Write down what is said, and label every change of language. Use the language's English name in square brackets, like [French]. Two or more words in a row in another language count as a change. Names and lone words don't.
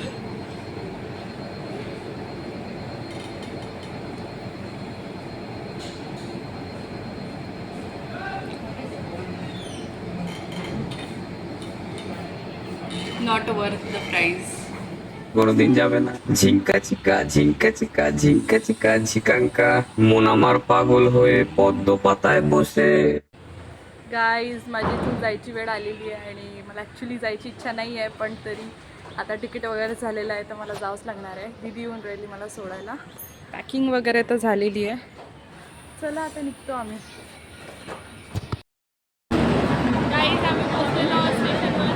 [English] not worth the price. [Bangla] কোনোদিন যাবে না ঝিঙ্কা চিকা ঝিঙ্কা চিকা ঝিঙ্কা চিকা ঝিকাঙ্কা মন আমার পাগল হয়ে পদ্ম পাতায় বসে. [Marathi] गाईज माझी इथून जायची वेळ आलेली आहे आणि मला ॲक्च्युली जायची इच्छा नाही आहे. पण तरी आता तिकीट वगैरे झालेलं आहे तर मला जावंच लागणार आहे. दीदी येऊन राहिली मला सोडायला. पॅकिंग वगैरे तर झालेली आहे. चला आता निघतो आम्ही. गाईज आम्ही पोहोचलेलो आहोत स्टेशनवर.